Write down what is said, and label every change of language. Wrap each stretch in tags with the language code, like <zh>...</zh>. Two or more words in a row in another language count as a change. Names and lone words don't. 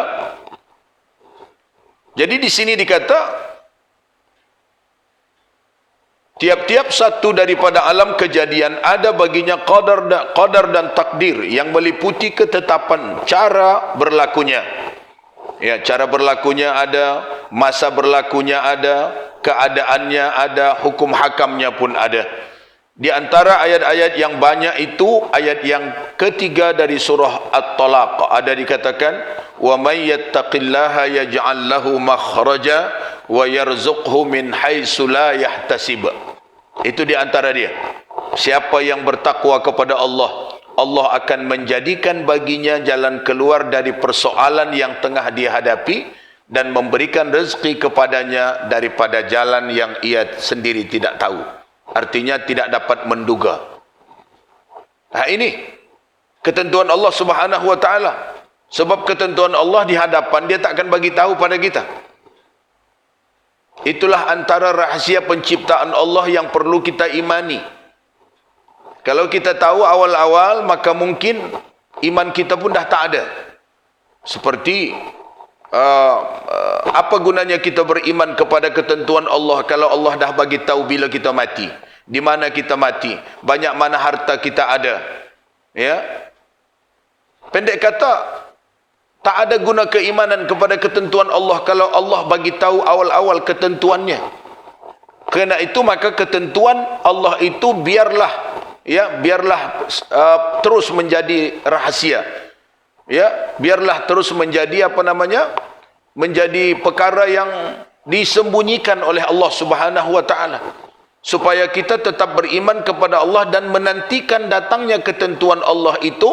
<ms>Jadi di sini dikata tiap-tiap satu daripada alam kejadian ada baginya qadar dan takdir yang meliputi ketetapan cara berlakunya. Ya, cara berlakunya ada, masa berlakunya ada, keadaannya ada, hukum hakamnya pun ada. Di antara ayat-ayat yang banyak itu ayat yang ketiga dari surah At-Talaq. Ada dikatakan</ms> <ar>ومن يتق الله يجعل له مخرجا ويرزقه من حيث لا يحتسب.</ar> <ms>Itu di antara dia. Siapa yang bertakwa kepada Allah, Allah akan menjadikan baginya jalan keluar dari persoalan yang tengah dia hadapi dan memberikan rezeki kepadanya daripada jalan yang ia sendiri tidak tahu. Artinya tidak dapat menduga. Ini ketentuan Allah</ms> <ar>سبحانه وتعالى.</ar> <ms>Sebab ketentuan Allah di hadapan dia tak akan bagi tahu pada kita. Itulah antara rahsia penciptaan Allah yang perlu kita imani. Kalau kita tahu awal-awal, maka mungkin iman kita pun dah tak ada. Seperti apa gunanya kita beriman kepada ketentuan Allah kalau Allah dah bagi tahu bila kita mati, di mana kita mati, banyak mana harta kita ada. Ya. Pendek kata, tak ada guna keimanan kepada ketentuan Allah kalau Allah bagi tahu awal-awal ketentuannya. Kerana itu maka ketentuan Allah itu biarlah terus menjadi rahasia. Ya, biarlah terus menjadi menjadi perkara yang disembunyikan oleh Allah</ms> <ar>سبحانه وتعالى,</ar> <ms>supaya kita tetap beriman kepada Allah dan menantikan datangnya ketentuan Allah itu.</ms>